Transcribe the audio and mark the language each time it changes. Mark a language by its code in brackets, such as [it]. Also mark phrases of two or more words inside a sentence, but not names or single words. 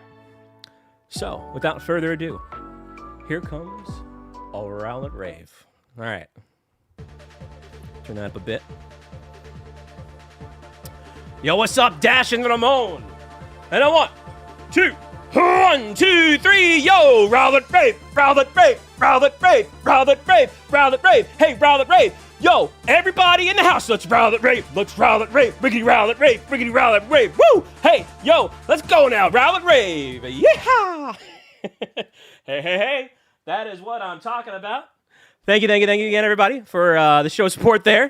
[en] So, without further ado, here comes a Rally Rave. All right. Turn that up a bit. Yo, what's up, Dash and Ramon? And a 1, 2, 1, 2, 3, yo! Rally Rave, Rally Rave, Rally Rave, Rally Rave, Rally Rave. Hey, Rally Rave. Yo, everybody in the house, let's Rally Rave. Let's Rally Rave, Riggedy Rally Rave, Riggedy Rally Rave. Woo! Hey, yo, let's go now, Rally Rave. Yeah! Hey. That is what I'm talking about. Thank you again, everybody, for the show support there.